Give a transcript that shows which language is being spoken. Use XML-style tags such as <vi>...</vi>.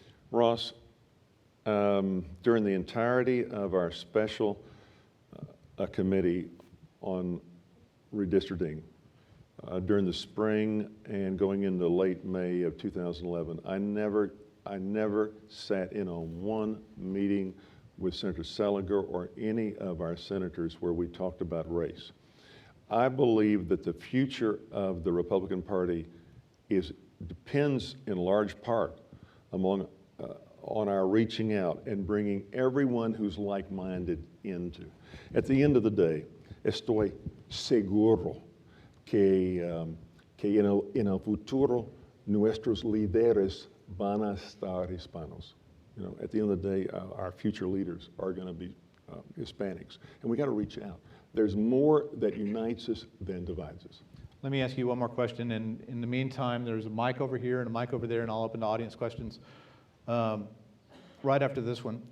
<en>Ross, during the entirety of our special committee on redistricting, during the spring and going into late May of 2011, I never sat in on one meeting with Senator Seliger or any of our senators where we talked about race. I believe that the future of the Republican Party depends in large part on our reaching out and bringing everyone who's like-minded into. At the end of the day,</en> <es>estoy seguro que en el futuro nuestros líderes van a estar hispanos.</es> <en>You know, at the end of the day, our future leaders are going to be Hispanics, and we got to reach out. There's more that unites us than divides us. Let me ask you one more question, and in the meantime, there's a mic over here and a mic over there, and I'll open to audience questions right after this one.</en>